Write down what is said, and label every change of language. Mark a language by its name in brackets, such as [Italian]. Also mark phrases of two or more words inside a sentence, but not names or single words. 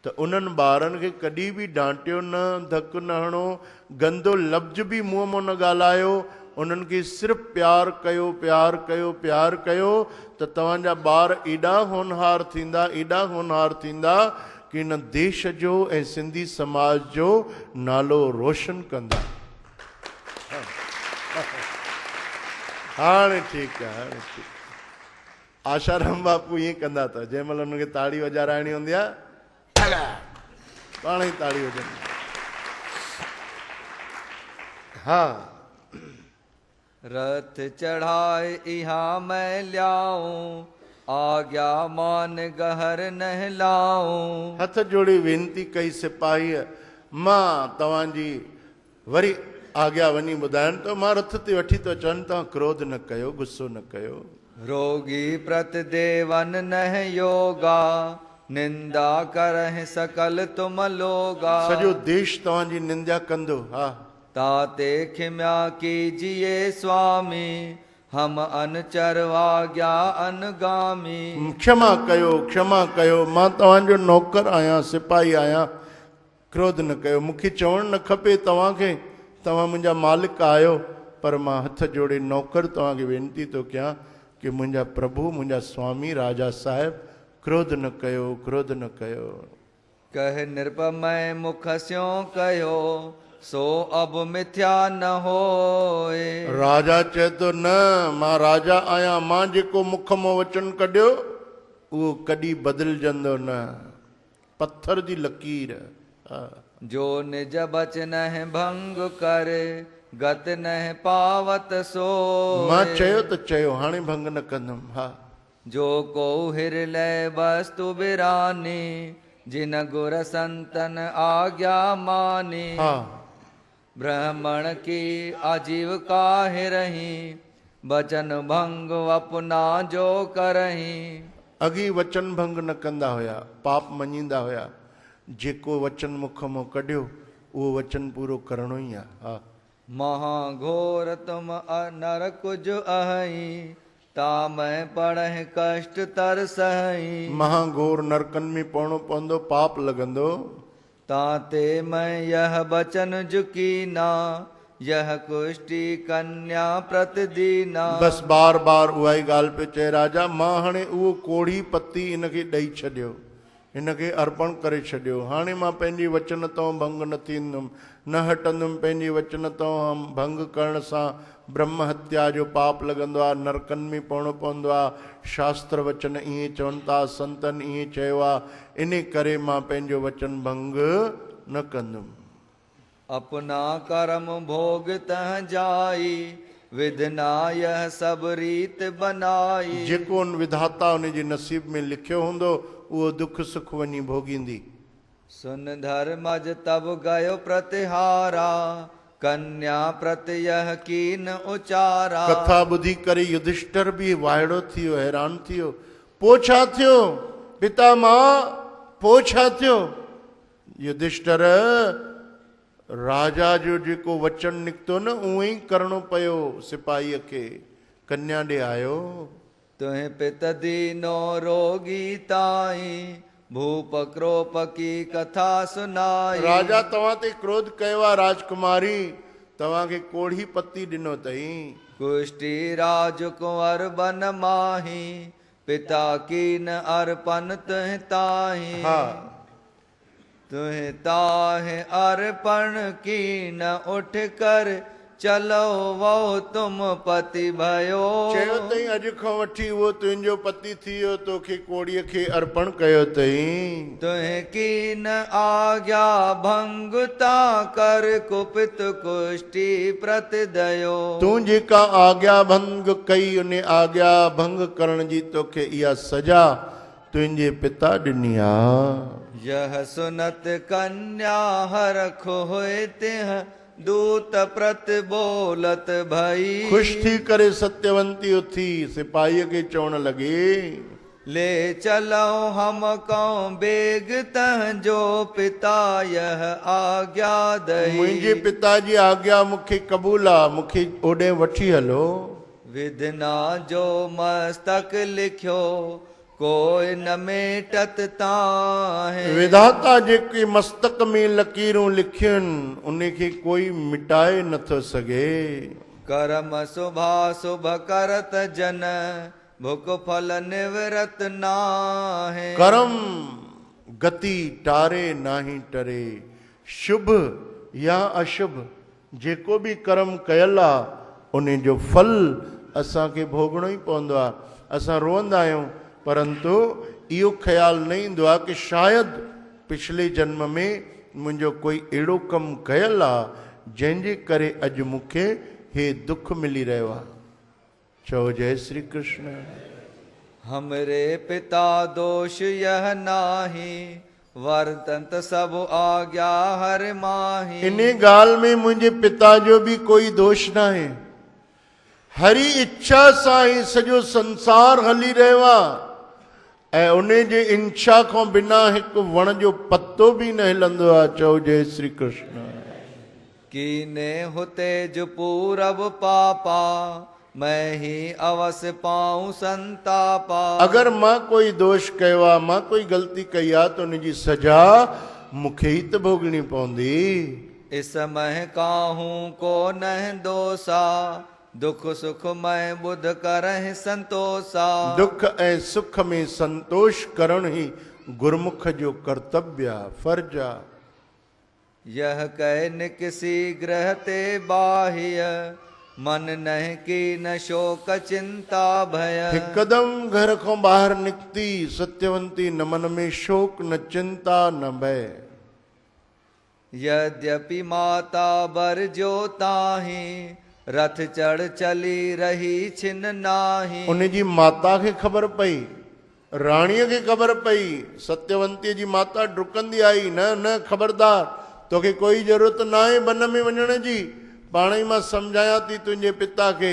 [Sindhi] त उन्हनि ॿारनि खे कॾहिं बि डांटियो न, धकु न हणो, गंदो लफ़्ज़ बि मुंहं मां न ॻाल्हायो, उन्हनि खे सिर्फ़ु प्यारु कयो, प्यारु कयो, प्यारु कयो, त तव्हांजा ॿार एॾा होनहार थींदा, एॾा होनहार थींदा कि हिन देश जो ऐं सिंधी समाज जो नालो रोशन कंदा। हाणे ठीकु आहे, हाणे ठीकु आहे। आशाराम बापू ईअं कंदा था, जंहिं महिल हुनखे ताड़ी वॼाराइणी हूंदी आहे पाण ई ताड़ी वॼंदी। हा, [Hindi] रथ चढ़ाए इहाँ मैं ल्याऊं, आज्ञा मान गहर नहलाऊं। [Sindhi] हथ जोड़ी वेनती कई सिपाहीअ, मां तव्हांजी वरी आज्ञा वञी ॿुधाइनि तो, मां रथ ते वठी तो अचनि, तव्हां क्रोध न कयो, गुस्सो न कयो। [Hindi] रोगी प्रत देवन नह योगा, निंदा करहि सकल तुम लोगा। [Sindhi] सॼो देश तव्हांजी निंदा कंदो। हा, [Hindi] ताते खिम्या कीजिए स्वामी, हम अनचर आज्ञा अनगामी। [Sindhi] क्षमा कयो, क्षमा कयो, मां तव्हांजो नौकर आहियां, सिपाही आहियां, क्रोध न कयो। मूंखे चवणु न खपे तव्हांखे, तव्हां मुंहिंजा मालिक आहियो, पर मां हथ जोड़े नौकर तव्हांखे वेनती थो कयां कि मुंहिंजा प्रभु, मुंहिंजा स्वामी राजा साहिब, क्रोध न कयो, क्रोध न कयो। [Hindi] कह निरपमय मुख स्यों कयो, सो अब मिथ्या न होए। [Sindhi] राजा चए थो न, मां राजा आहियां, मां जेको मुख मां वचन कढियो उहो कॾहिं बदिलजंदो न, पत्थर जी लकीर। [Hindi] जो निज बचन भंग करे, गत न पावत सो। [Sindhi] मां चयो त चयो, हाणे भंग न कंदुमि। हा, [Hindi] जो को हिरलय वस्तु बिरानी, जिन गुर संतन आज्ञा मानी। [Sindhi] हा, [Hindi] ब्राह्मण की आजीविका रही, बचन भंग अपना जो करही। [Sindhi] अॻी वचन भंग न कंदा हुया, पाप मञींदा हुया, जेको वचन मुख मां कढियो उहो वचन पूरो करणो ई आहे। हा, [Hindi] महाघोर तुम नर कुज अहई, ता मैं पढ़हि कष्ट तर सही। [Sindhi] महाघोर नरकन में पवणो पवंदो, पाप लॻंदो। [Hindi] ताते मैं यह बचन झुकी ना, यह कुष्टि कन्या प्रतिदीना। [Sindhi] बस बार बार उहा ई ॻाल्हि पियो चए राजा, मां हाणे उहो कोढ़ी पती इनखे ॾेई छॾियो, हिनखे अर्पण करे छॾियो। हाणे मां पंहिंजे वचन तां भंग न थींदुमि, न हटंदुमि पंहिंजे वचन तां भंग करण सां ब्रह्म हत्या जो पाप लॻंदो आहे, नरकन में पवणो पवंदो आहे। शास्त्र वचन ईअं चवनि था, संतनि ईअं चयो आहे, इन करे मां पंहिंजो वचन भंग न कंदुमि। [Hindi] अपना कर्म भोग तह जाई, विधना यह सब रीत बनाई। [Sindhi] जेको उन विधाता उन जे नसीब में लिखियो हूंदो उहो दुख सुख वञी भोगींदी। [Hindi] सुन धर्मज तब गयो प्रतिहारा, कन्या प्रति यह कीन उचारा। [Sindhi] कथा ॿुधी करे युधिष्ठिर बि वाइड़ो थी वियो, हैरान थी वियो। पोइ छा थियो पिता मां, पोइ छा थियो? युधिष्ठिर, राजा जो जेको वचन निकितो न उहो ई करणो पियो सिपाहीअ खे। कन्या ॾे आयो, [Hindi] तुहि पित दीनो रोगी ताई, भूप क्रोप की कथा सुनाई। [Sindhi] राजा तव्हां ते क्रोध कयो आहे, राजकुमारी तव्हांखे कोढ़ी पत्ती ॾिनो अथई। [Hindi] कुष्टि राज कुंवर बन माही, पिता की न अर्पण तुहि ताही। [Sindhi] हा, [Hindi] तुहि ताहि अर्पण की न उठ कर, चलो वो तुम पति भयो। [Sindhi] चयो अथई अॼु खां वठी उहो तुंहिंजो पति थी वियो, तोखे कोड़ीअ खे अर्पण कयो अथई। [Hindi] तुहि की न आज्ञा भंग ता कर, कुपित कुष्टि प्रति दयो। [Sindhi] तूं जेका आज्ञा भंग कई, उन आज्ञा भंग करण जी तोखे इहा सजा तुंहिंजे पिता ॾिनी आहे। [Hindi] यह सुनत कन्या हरख होए तिह, दूत प्रत बोलत भई। [Sindhi] ख़ुशि थी करे सत्यवंती उथी सिपाहीअ खे चवण लॻी, [Hindi] ले चलो हम कौं बेग तह, जो पिता यह आज्ञा दई। [Sindhi] मुंहिंजे पिता जी आज्ञा मूंखे क़बूल आहे, मूंखे ओॾे वठी हलो। [Hindi] विधना जो मस्तक लिखियो, कोई न मेटत ताहे। [Sindhi] विधाता जेके मस्तक में लकीरूं लिखियनि उनखे कोई मिटाए नथो सघे। [Hindi] कर्म शुभाशुभ करत जन भुख फल निवृत नाहे। कर्म गति टारे नाही टरे, [Sindhi] शुभ या अशुभ जेको भी कर्म कयल आहे उन जो फल असांखे भोगणो ई पवंदो आहे। असां रोअंदा आहियूं परंतु इहो ख़्यालु न ईंदो आहे कि शायदि पिछले जन्म में मुंहिंजो कोई अहिड़ो कमु कयल आहे जंहिंजे करे अॼु मूंखे हे दुख मिली रहियो आहे। चओ जय श्री कृष्ण। [Hindi] हमरे पिता दोष यह नाही, वर्तंत सब आज्ञा हर माही। [Sindhi] इन ॻाल्हि में मुंहिंजे पिता जो भी कोई दोष न आहे। हरी इच्छा सां ई सॼो संसार हली रहियो आहे ऐं उन जे इच्छा खां बिना हिकु वण जो पत्तो भी न हिलंदो आहे। चओ जय श्री कृष्ण। [Hindi] कीने हुते जो पूरब पापा, मैं ही अवश्य पाऊं संतापा। [Sindhi] अगर मां कोई दोष कयो आहे, मां कोई ग़लती कई आहे त उनजी सजा मूंखे ई त भोगणी पवंदी। [Hindi] इस मह काहूं को नह दोसा, दुख सुख मैं बुध करहि संतोषा। [Sindhi] दुख ऐं सुख में संतोष करण ही गुरमुख जो कर्तव्य आहे, फर्ज आहे। [Hindi] यह कह निकसी ग्रह ते बाह्य, मन नह की न शोक चिंता भय। [Sindhi] हिकदम घर खां ॿाहिरि निकिती सत्यवंती, न मन में शोक न चिंता न भय। [Hindi] यद्यपि माता बर जो ताही, रथ चढ़ चली रही छिन नाही। [Sindhi] उनजी माता खे ख़बर पई, राणीअ खे ख़बर पई, सत्यवंतीअ जी माता डुकंदी आई, न न ख़बरदार, तोखे कोई ज़रूरत न आहे वन में वञण जी, पाण ई मां सम्झायां थी तुंहिंजे पिता खे।